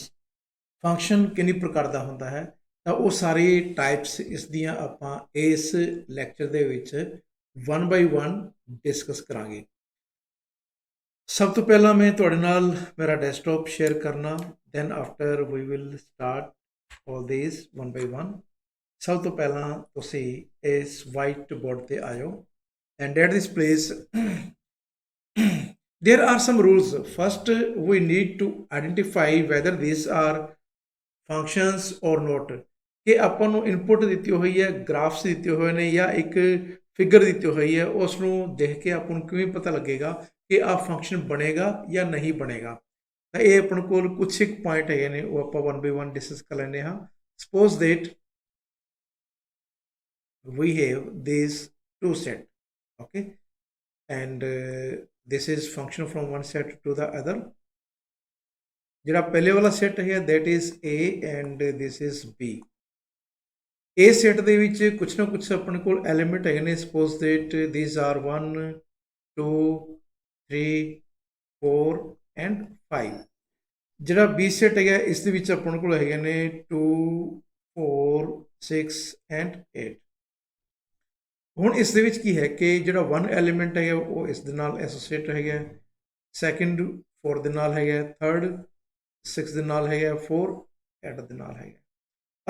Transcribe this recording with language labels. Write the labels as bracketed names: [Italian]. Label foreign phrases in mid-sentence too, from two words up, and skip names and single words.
[Punjabi] ਫੰਕਸ਼ਨ ਕਿੰਨੀ ਪ੍ਰਕਾਰ ਦਾ ਹੁੰਦਾ ਹੈ ਤਾਂ ਉਹ ਸਾਰੀ ਟਾਈਪਸ ਇਸ ਦੀਆਂ ਆਪਾਂ ਇਸ ਲੈਕਚਰ ਦੇ ਵਿੱਚ 1 ਬਾਈ 1 ਡਿਸਕਸ ਕਰਾਂਗੇ। ਸਭ ਤੋਂ ਪਹਿਲਾਂ ਮੈਂ ਤੁਹਾਡੇ ਨਾਲ ਮੇਰਾ [English] desktop share [Punjabi] ਕਰਨਾ, [English] then after we will start all this 1 by 1. [Punjabi] ਸਭ ਤੋਂ ਪਹਿਲਾਂ ਤੁਸੀਂ ਇਸ [English] white board [Punjabi] ਤੇ ਆਇਓ [English] and at this place there are some rules. First we need to identify whether these are functions or not। [Punjabi] ਕਿ ਆਪਾਂ ਨੂੰ ਇਨਪੁਟ ਦਿੱਤੀ ਹੋਈ ਹੈ, ਗ੍ਰਾਫਸ ਦਿੱਤੇ ਹੋਏ ਨੇ ਜਾਂ ਇੱਕ ਫਿਗਰ ਦਿੱਤੀ ਹੋਈ ਹੈ, ਉਸ ਨੂੰ ਦੇਖ ਕੇ ਆਪਾਂ ਨੂੰ ਕਿਵੇਂ ਪਤਾ ਲੱਗੇਗਾ ਕਿ ਆਹ ਫੰਕਸ਼ਨ ਬਣੇਗਾ ਜਾਂ ਨਹੀਂ ਬਣੇਗਾ। ਤਾਂ ਇਹ ਆਪਣੇ ਕੋਲ ਕੁਛ ਇੱਕ ਪੁਆਇੰਟ ਹੈਗੇ ਨੇ, ਉਹ ਆਪਾਂ 1 ਬਾਈ 1 ਡਿਸਕਸ ਕਰ ਲੈਂਦੇ ਹਾਂ। [English] suppose that we have these two set, okay, and this is function from one set to the other। [Punjabi] ਜਿਹੜਾ ਪਹਿਲੇ ਵਾਲਾ ਸੈਟ ਹੈ [English] that is A and this is B। [Punjabi] A ਸੈਟ ਦੇ ਵਿੱਚ ਕੁਛ ਨਾ ਕੁਛ ਆਪਣੇ ਕੋਲ ਐਲੀਮੈਂਟ ਹੈਗੇ ਨੇ। [English] ਸਪੋਜ਼ that these are 1 2 3 4 and 5। [Punjabi] ਜਿਹੜਾ B ਸੈਟ ਹੈਗਾ ਇਸ ਦੇ ਵਿੱਚ ਆਪਣੇ ਕੋਲ ਹੈਗੇ ਨੇ 2 4 6 and 8। ਹੁਣ ਇਸ ਦੇ ਵਿੱਚ ਕੀ ਹੈ ਕਿ ਜਿਹੜਾ 1 ਐਲੀਮੈਂਟ ਹੈਗਾ ਉਹ ਇਸ ਦੇ ਨਾਲ ਐਸੋਸੀਏਟ ਹੈਗਾ, ਸੈਕਿੰਡ 4 ਦੇ ਨਾਲ ਹੈਗਾ, ਥਰਡ 6 ਦੇ ਨਾਲ ਹੈਗਾ, 4 8 ਦੇ ਨਾਲ ਹੈਗਾ।